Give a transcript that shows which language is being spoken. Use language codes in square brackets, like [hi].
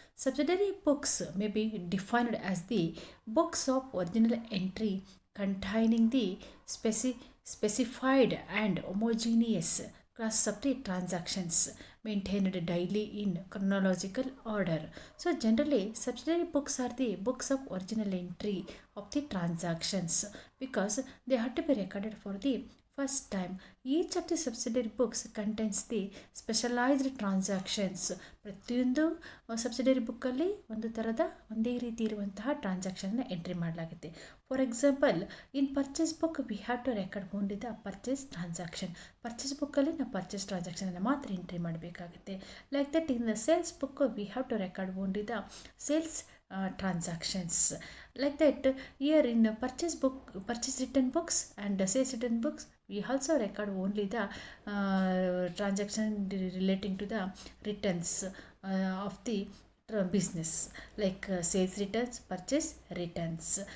[en] Subsidiary books may be defined as the books of original entry containing the specified and homogeneous classes of the transactions maintained daily in chronological order. So generally subsidiary books are the books of original entry of the transactions because they have to be recorded for the first time. Each of the subsidiary books contains the specialized transactions. [kn] ಪ್ರತಿಯೊಂದು subsidiary ಬುಕ್ಕಲ್ಲಿ ಒಂದು ಥರದ ಒಂದೇ ರೀತಿ ಇರುವಂತಹ ಟ್ರಾನ್ಸಾಕ್ಷನ್ನ entry ಮಾಡಲಾಗುತ್ತೆ. [en] For example in purchase book we have to record only the purchase transaction. [kn] Purchase ಬುಕ್ಕಲ್ಲಿ ನಾವು ಪರ್ಚೇಸ್ ಟ್ರಾನ್ಸಾಕ್ಷನನ್ನು ಮಾತ್ರ ಎಂಟ್ರಿ ಮಾಡಬೇಕಾಗುತ್ತೆ. [en] Like that in the sales book we have to record only the sales transactions. Like that here in purchase book, purchase written books and sales written books, we also record only the transaction relating to the returns of the business, like sales returns, purchase returns.